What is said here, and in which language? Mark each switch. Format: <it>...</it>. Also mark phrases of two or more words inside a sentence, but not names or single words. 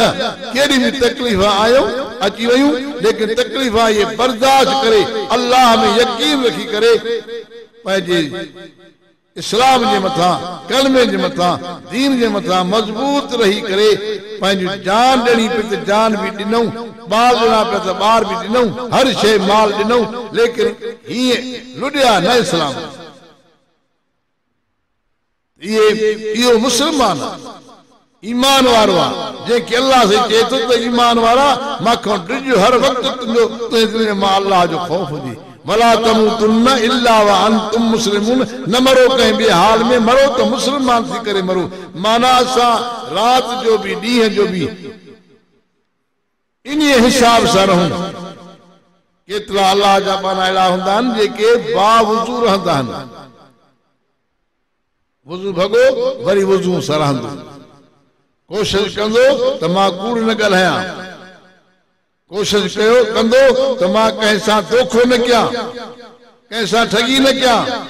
<sd>केॾी बि तकलीफ़ आयो अची वयूं, लेकिन तकलीफ़ इहे बर्दाश्त करे अल्लाह में यकीन रखी करे पंहिंजे इस्लाम जे मथां, कलमे जे मथां, दीन जे मथां मज़बूत रही करे पंहिंजी जान ॾियणी पई त जान बि ॾिनऊं, ॿार ॾिना पिया त ॿार बि ॾिनऊं, हर शइ माल ॾिनऊं, लेकिन हीअं लुॾिया न इस्लाम। इहो मुस्लमान ईमान वारो आहे जंहिंखे अल्लाह सां चए थो त ईमान वारा मां ॾिजो हर वक़्तु तुंहिंजे मां अल्लाह जो ख़ौफ़ हुजे।</sd> <ar>ولا تموتن إلا وأنتم مسلمون,</ar> <sd>न मरो कंहिं ॿिए हाल में, मरो त मुस्लमान थी करे मरो। माना असां राति जो बि ॾींहं जो बि इन हिसाब सां रहूं। केतिरा अल्लाह जा बाना अहिड़ा हूंदा आहिनि जेके बावुज़ू रहंदा आहिनि। वुज़ू भॻो वरी वुज़ू सां रहंदो, कोशिश कंदो त मां कूड़ न ॻाल्हायां, कोशिश कयो कंदो त मां कंहिं सां धोखो न कयां, कंहिं सां ठगी न कयां।</sd>